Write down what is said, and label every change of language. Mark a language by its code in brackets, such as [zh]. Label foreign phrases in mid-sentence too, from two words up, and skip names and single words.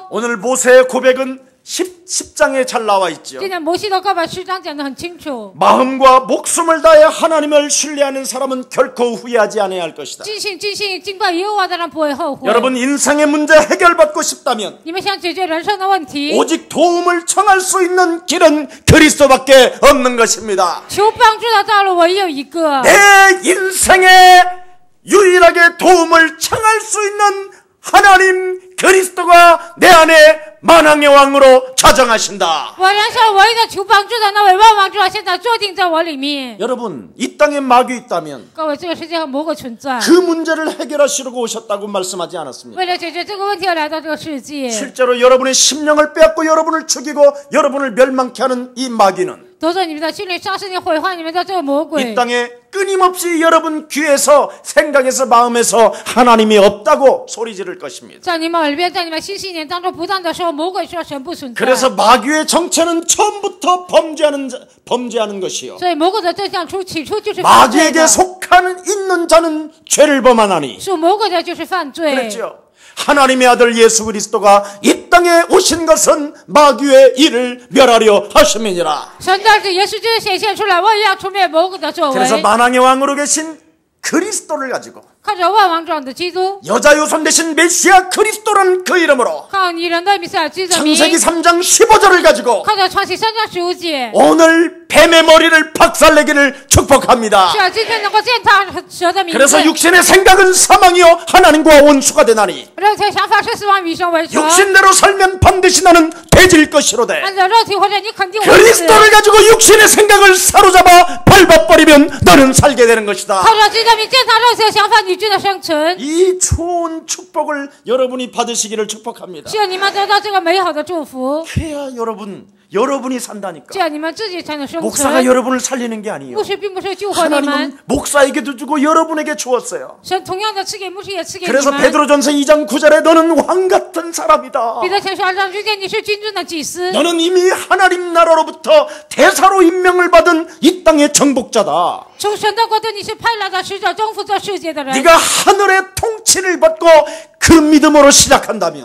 [ko] 오늘 모세의 고백은 10장에 잘 나와 있죠. [zh] 今天摩西的告白10章讲得很清楚， [ko] 마음과 목숨을 다해 하나님을 신뢰하는 사람은 결코 후회하지 않아야 할 것이다. [zh] 尽心敬拜耶和华的人不会后悔。 [ko] 여러분 인생의 문제 해결받고 싶다면 [zh] 你们想解决人生的问题， [ko] 오직 도움을 청할 수 있는 길은 그리스도밖에 없는 것입니다. [zh] 求帮助的道路唯有一个。 [ko] 내 인생에 유일하게 도움을 청할 수 있는 하나님 그리스도가 내 안에 만왕의 왕으로 자정하신다. [zh] 我人生唯一的求帮助的那位万王之王，现在坐定在我里面。 [ko] 여러분 이 땅에 마귀 있다면 [zh] 各位，这个世界上魔鬼存在， [ko] 그 문제를 해결하시려고 오셨다고 말씀하지 않았습니까? [zh] 为了解决这个问题而来到这个世界。 [ko] 실제로 여러분의 심령을 빼앗고 여러분을 죽이고 여러분을 멸망케 하는 이 마귀는 [zh] 夺走你们的心灵，杀死你，毁坏你们的这个魔鬼 [ko] 이 ， 땅에 끊임없이 여러분 귀에서 생각에서 마음에서 하나님이 없다고 소리 지를 것입니다. [zh] 在你们耳边，在你们心里当中不断的说魔鬼说神不存在。 [ko] 그래서 마귀의 정체는 처음부터 범죄하는 것이요. [zh] 所以魔鬼的对象起初就是犯罪 [ko] 마귀에게 的， 속하는 있는 자는 죄를 범하나니. [zh] 属魔鬼的就是犯罪。 [ko] 그랬죠. 하나님의 아들 예수 그리스도가 이 땅에 오신 것은 마귀의 일을 멸하려 하심이니라. [zh] 神的儿子耶稣基督显现出来，我也要除灭魔鬼的作 [ko] 그래서 为。 만왕의 왕으로 계신 그리스도를 가지고 [zh] 靠着万王之王的基督， [ko] 여자 유손 대신 메시아 그리스도라는 그 이름으로 [zh] 靠女人的弥赛亚基督的名， [ko] 창세기 3장 15절을 가지고 [zh] 靠着创世3章15节， [ko] 오늘 뱀의 머리를 박살내기를 축복합니다. [zh] 是要今天能够践踏蛇的名字。 [ko] 그래서 육신의 생각은 사망이요 하나님과 원수가 되나니 [zh] 肉体的想法是死亡，与神为仇。 [ko] 육신대로 살면 반드시 나는 돼질 것이로되 [zh] 按照肉体或者你肯定会死。 [ko] 그리스도를 가지고 육신의 생각을 사로잡아 밟아버리면 너는 살게 되는 것이다. [zh] 靠着基督的名践踏肉体的想法，你就能生存。 [ko] 이 좋은 축복을 여러분이 받으시기를 축복합니다. [zh] 希望你们得到这个美好的祝福， [ko] 그래야 여러분이 산다니까. [zh] 这样你们自己才能生 [ko] 목사가 存。 여러분을 살리는 게 아니에요. [zh] 牧师并不是救活你们， [ko] 하나님은 목사에게도 주고 여러분에게 주었어요. [zh] 神同样的赐给牧师，也赐给你 [ko] 그래서 们。 베드로전서 2장 9절에 너는 왕 같은 사람이다. [zh] 彼得前书2章9节，你是君尊的祭司， [ko] 너는 이미 하나님 나라로부터 대사로 임명을 받은 이 땅의 정복자다. [zh] 从神的国度，你是派来的使者，征服这世界的人。 [ko] 네가 하늘의 통치를 받고 그 믿음으로 시작한다면